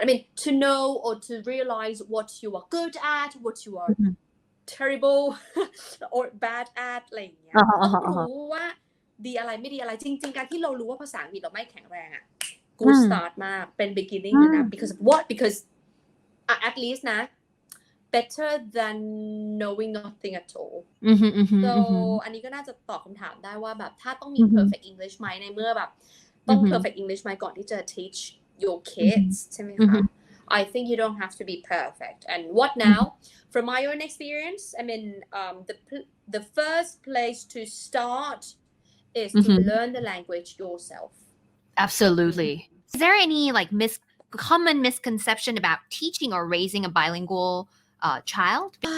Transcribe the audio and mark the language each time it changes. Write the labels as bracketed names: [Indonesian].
[English] I mean, to know or to realize what you are good at, what you are terrible or bad at [Thai] อะไรอย่างเงี้ยต้องรู้ว่าดีอะไรไม่ดีอะไรจริงๆการที่เรารู้ว่าภาษาอังกฤษเราไม่แข็งแรงอ่ะ good start มากเป็น beginning เลยนะ [English] because of what? Because at least นะ better than knowing nothing at all. [Thai] So อันนี้ก็น่าจะตอบคำถามได้ว่าแบบถ้าต้องมี perfect English ไหมในเมื่อแบบต้อง perfect English ไหมก่อนที่จะ [English] teach your kids [Thai] ใช่ไหมคะ [English] I think you don't have to be perfect. And what now? From my own experience, I mean, the first place to start is to learn the language yourself. Absolutely. Is there any like common misconception about teaching or raising a bilingual child?